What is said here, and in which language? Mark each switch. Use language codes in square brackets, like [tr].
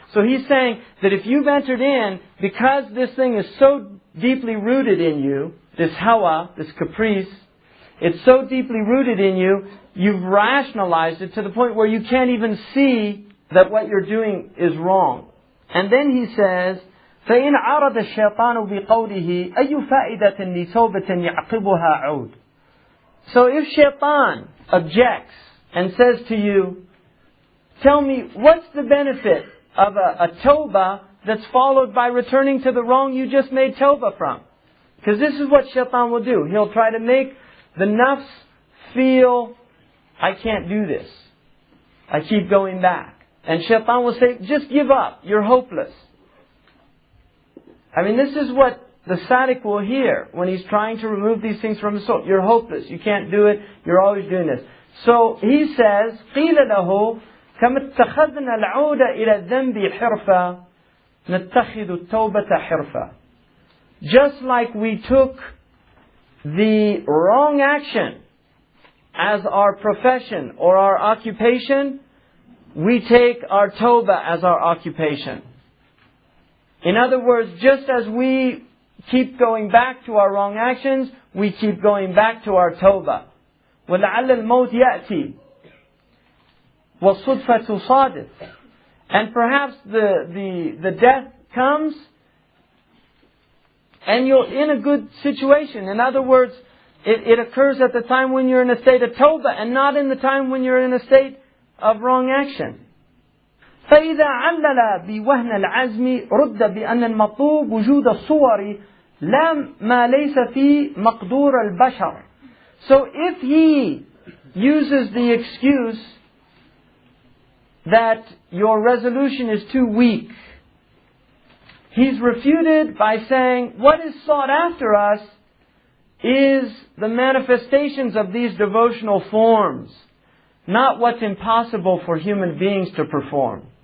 [en] So he's saying that if you've entered in, because this thing is so deeply rooted in you, this hawa, this caprice, it's so deeply rooted in you, you've rationalized it to the point where you can't even see that what you're doing is wrong. And then he says, [ar] فإن عارض الشيطان بقوله أي فائدة لتوبة يعقبها عود. [en] So if shaitan objects and says to you, tell me, what's the benefit of a tawbah that's followed by returning to the wrong you just made tawbah from? Because this is what shaitan will do. He'll try to make the nafs feel, I can't do this. I keep going back. And shaitan will say, just give up. You're hopeless. I mean, this is what the sadiq will hear when he's trying to remove these things from his soul. You're hopeless. You can't do it. You're always doing this. So he says, [ar] قِيلَ لَهُ كَمَا اتَّخَذْنَا الْعُودَ إِلَى الذَّنْبِ حِرْفًا نَتَّخِذُ التَّوْبَةَ حِرْفًا. [en] Just like we took the wrong action as our profession or our occupation, we take our tawbah as our occupation. In other words, just as we keep going back to our wrong actions, we keep going back to our tawbah. [ar] وَلَعَلَّ الْمَوْتِ يَأْتِي وَالصُّدْفَةُ صَادِفٌ. [en] And perhaps the death comes and you're in a good situation. In other words, it occurs at the time when you're in a state of tawbah and not in the time when you're in a state of wrong action. [ar] فإذا علل بوهن العزم رد بأن المطلوب وجود الصور لا ما ليس في مقدور البشر. [en] So if he uses the excuse that your resolution is too weak, he's refuted by saying what is sought after us is the manifestations of these devotional forms, not what's impossible for human beings to perform.